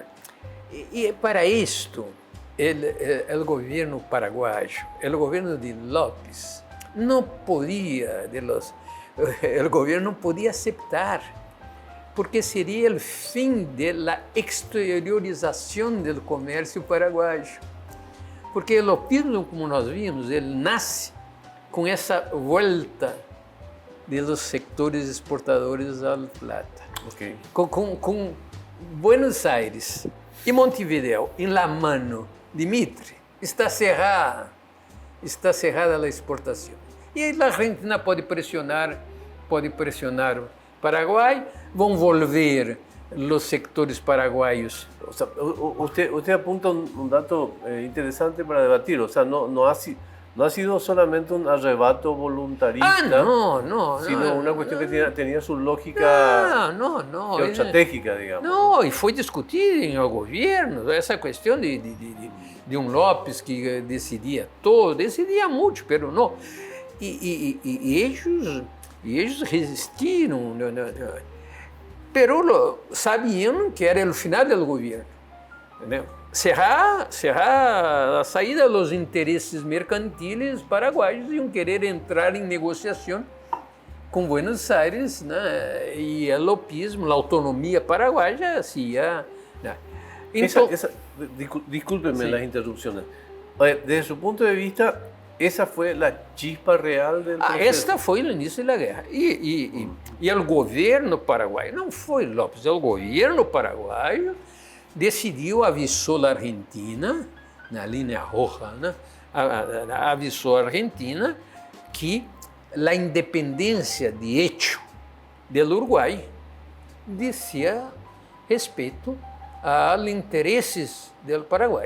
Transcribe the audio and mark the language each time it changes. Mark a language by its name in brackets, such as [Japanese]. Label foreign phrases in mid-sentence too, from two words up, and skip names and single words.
[Portuguese] E para isto, o governo paraguaio, o governo de López, o governo não podia aceitar, porque seria o fim da exteriorização do comércio paraguaio. Porque o lopismo, como nós vimos, ele nasce com essa volta dos sectores exportadores à plata. Ok. Com Buenos Aires e Montevideo em [Spanish] la mano, [Portuguese] Dimitri, está cerrada a exportação. E aí a Argentina pode pressionar o Paraguai, vão volver os sectores paraguaios. [Spanish] O sea, usted apunta un dato interesante para debatir. O sea, no ha sido solamente un arrebato voluntarista, sino una cuestión que tenía su lógica geoestratégica, digamos. [Portuguese] Não, e foi discutido em el governo essa questão de um López que decidia todo, decidia muito, pero não. E eles resistiram, pero sabiam que era o final do governo. Entendeu? Cerrar a saída dos interesses mercantiles paraguaios iam querer entrar em negociação com Buenos Aires, né? E o lopismo, a autonomia paraguaia se ia... Né? Então, [Spanish] discúlpeme las interrupciones. Desde su punto de vista, esa fue la chispa real del proceso. [Portuguese] Esta foi o início da guerra. E o governo paraguaio, não foi López, o governo paraguaio decidiu, avisou a Argentina, na linha roja, né? Avisou a Argentina que a independência [Spanish] de hecho [Portuguese] do Uruguai dizia respeito aos interesses do Paraguai.